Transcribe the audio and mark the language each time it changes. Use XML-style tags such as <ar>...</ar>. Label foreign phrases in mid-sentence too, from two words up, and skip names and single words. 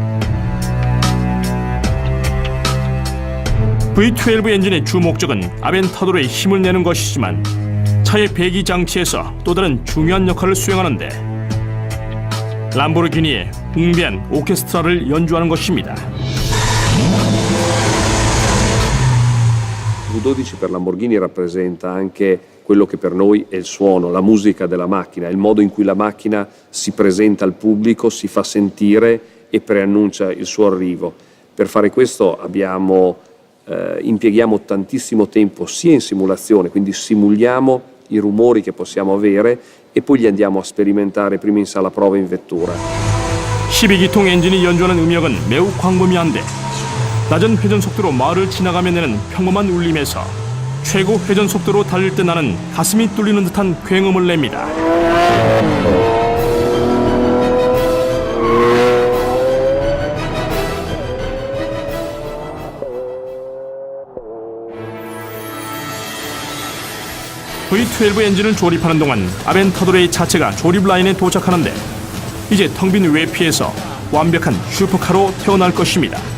<ko>V12 엔진의 주 목적은 아벤타도르의 힘을 내는 것이지만 차의 배기 장치에서 또 다른 중요한 역할을 수행하는데 람보르기니의 웅비한 오케스트라를 연주하는 것입니다.</ko> <it>V12 per Lamborghini rappresenta anche quello che per noi è il suono, la musica della macchina, il modo in cui la macchina si presenta al pubblico, si fa sentire e preannuncia il suo arrivo. Per fare questo impieghiamo tantissimo tempo sia in simulazione, quindi simuliamo i rumori che possiamo avere e poi li andiamo a sperimentare prima in sala prova in vettura.</it> <ko>12기통 엔진이 연주하는 음역은 매우 광범위한데 낮은 회전 속도로 마을을 지나가며 내는 평범한 울림에서 최고 회전 속도로 달릴 때 나는 가슴이 뚫리는 듯한 굉음을 냅니다. V12 엔진을 조립하는 동안 아벤타도르의 자체가 조립 라인에 도착하는데 이제 텅 빈 외피에서 완벽한 슈퍼카로 태어날 것입니다.</ko>